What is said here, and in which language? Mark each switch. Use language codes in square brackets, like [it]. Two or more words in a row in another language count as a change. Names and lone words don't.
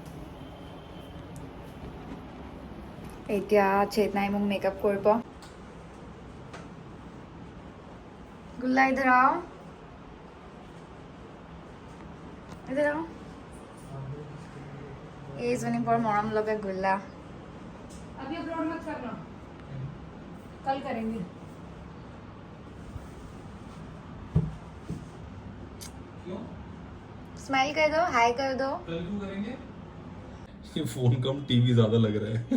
[as] এতিয়া চেতনাই মোক মেকআপ কৰিব। [hi] गोला इधर आओ, इधर आओ। [as] এইজনী বৰ মৰম লগা গোলা। [hi] अभी अपलोड मत करना, कल करेंगे। क्यों? स्माइल कर दो, हाय कर दो। कल क्यों करेंगे? ये फोन कम टीवी ज्यादा लग रहा है।